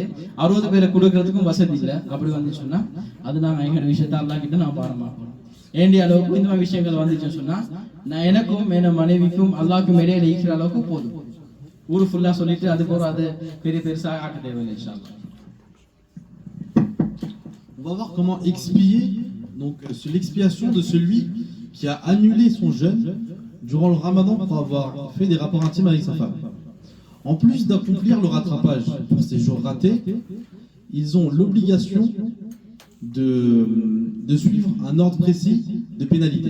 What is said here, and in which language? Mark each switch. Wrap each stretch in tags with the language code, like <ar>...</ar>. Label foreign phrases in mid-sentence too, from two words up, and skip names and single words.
<ta>60 பேரை கொடுக்கறதுக்கும் வசதி இல்லை. அப்படி வந்து சொன்னா அது நாங்கள் எங்களோட விஷயத்த அல்லாஹ் கிட்ட நான் பாரமாக்கணும். ஏண்டிய அளவுக்கு இந்த மாதிரி விஷயங்கள் வந்துச்சுன்னு சொன்னா நான் எனக்கும் என் மனைவிக்கும் அல்லாஹ்க்கும் இடையில இருக்கிற அளவுக்கு போதும். ஊரு ஃபுல்லா சொல்லிட்டு அது போற அது பெருசாக ஆக்க தேவையில்லை.</ta> <ar>إن شاء الله.</ar> <fr>On va voir comment expier l'expiation de celui qui a annulé son jeûne durant le ramadan pour avoir fait des rapports intimes avec sa femme. En plus d'accomplir le rattrapage pour ces jours ratés, ils ont l'obligation de suivre un ordre précis de pénalité.</fr>